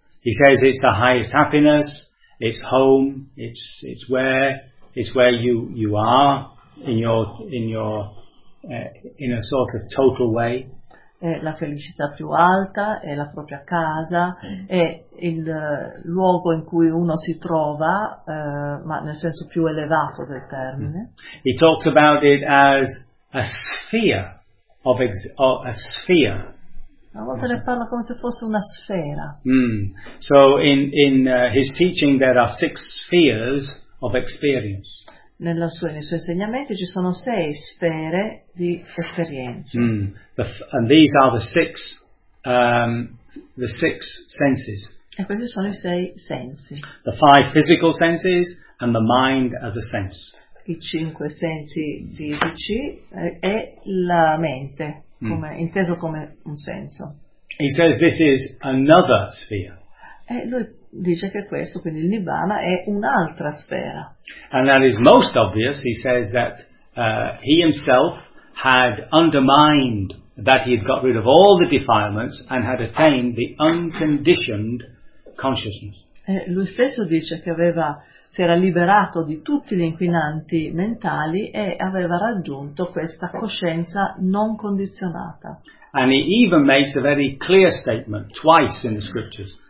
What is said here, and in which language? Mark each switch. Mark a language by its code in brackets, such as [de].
[en] He says it's the highest happiness, it's home, it's where you are in a sort of total way. [it] È la felicità più alta, è la propria casa, è il luogo in cui uno si trova, ma nel senso più elevato del termine. [en] He talks about it as a sphere of a sphere. [it] A volte ne parla come se fosse una sfera. Mm. [en] So in his teaching there are six spheres of experience. [it] Nei suoi insegnamenti ci sono sei sfere di esperienza. [en] Mm. And these are the six senses. [it] E questi sono i sei sensi. [en] The five physical senses and the mind as a sense. [it] I cinque sensi fisici e la mente, inteso come un senso. [en] He says this is another sphere. [it] E lui dice che questo, quindi il Nibbana, è un'altra sfera. [en] And that is most obvious, he says that he himself had undermined, that he had got rid of all the defilements and had attained the unconditioned consciousness. [it] E lui stesso dice che si era liberato di tutti gli inquinanti mentali e aveva raggiunto questa coscienza non condizionata. [en] And he even makes a very clear statement twice in the scriptures.